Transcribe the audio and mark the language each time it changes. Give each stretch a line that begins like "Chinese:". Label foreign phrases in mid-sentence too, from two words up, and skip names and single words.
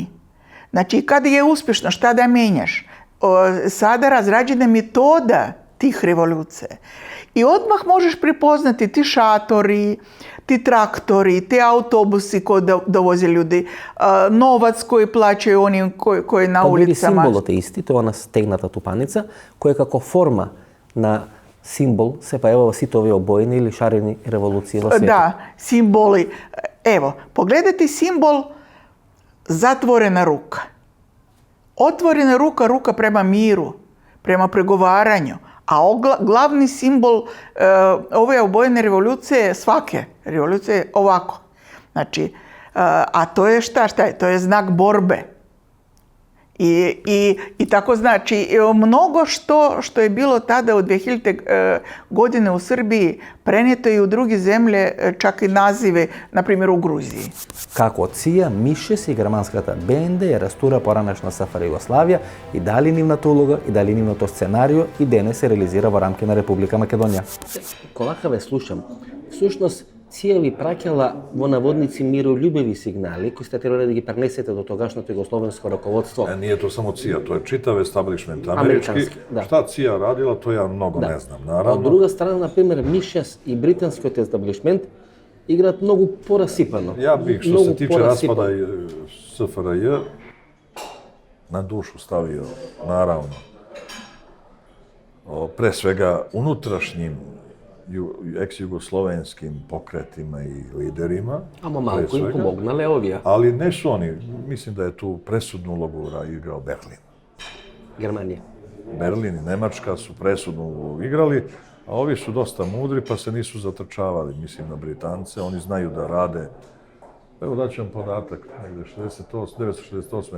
Serbian: Znači, kada je uspješno, šta da mijenjaš? Sada razrađena metoda tih revolucija. I odmah možeš prepoznati ti šatori, ti traktori, ti autobusi koji dovoze ljudi, novac koji plaćaju oni koji na ulicama.
Macedonian: Символот е исти, тоа на стегната тупаница, која како форма на символ се појавува во сите овие обоени или шарени револуции во светот.
Serbian: Da, simboli. Evo, pogledajte simbol zatvorena ruka. Otvorena ruka, ruka prema miru, prema pregovaranju. A glavni simbol ove obojene revolucije, svake revolucije, je ovako. Znači, a to je šta je? To je znak borbe. I tako znači, mnogo što je bilo tada u 2000. godine u Srbiji, prenijeto i u druge zemlje, čak i nazive, na primjer u Gruziji.
Macedonian: Како ЦИА, МИШЕС и германската БНД ја растура поранешна СФР Југославија и дали нивната улога и дали нивното сценарио и денес се реализира во рамки на Република Македонија. Колака ве слушам, всушност ЦИА ви праќала во наводници миролюбиви сигнали кои сте требале да ги пренесете до тогашното југословенско раководство.
Serbian: Nije to samo CIA, to je čitav establishment američki. Da. Šta CIA radila, to ja mnogo ne znam, naravno.
Macedonian: Од друга страна, на пример, МИШЕС и британскиот естаблишмент играат многу порасипано.
Serbian: Ja bih što se tiče raspada SFRJ na dušu stavio, naravno, pre svega unutrašnjim ex-jugoslovenskim pokretima i liderima.
Macedonian: Ама малку им помогнале овие.
Serbian: Ali ne su oni, mislim da je tu presudnu ulogu igrao Berlin. Германија. Berlin i Nemačka su presudnu ulogu igrali, a ovi su dosta mudri pa se nisu zatrčavali, mislim na Britance, oni znaju da rade. Evo daću vam podatak, negde 1968.